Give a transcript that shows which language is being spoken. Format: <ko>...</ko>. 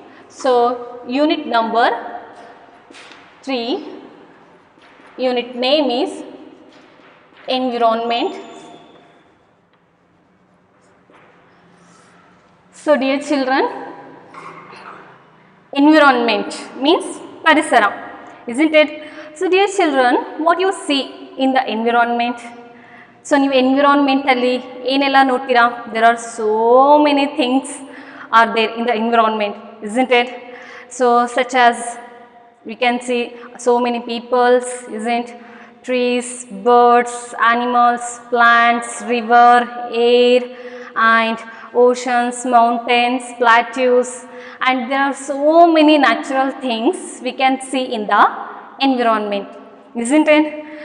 <en>So unit number 3, unit name is environment. So dear children, environment means parisara, isn't it? So dear children, what you see in the environment?</en> <kn>So ನೀವು environment ಅಲ್ಲಿ ಏನೆಲ್ಲ ನೋಡ್ತೀರಾ?</kn> <en>There are so many things are there in the environment, isn't it? So such as we can see so many peoples, isn't? Trees, birds, animals, plants, river, air and oceans, mountains, plateaus, and there are so many natural things we can see in the environment, isn't it?</en>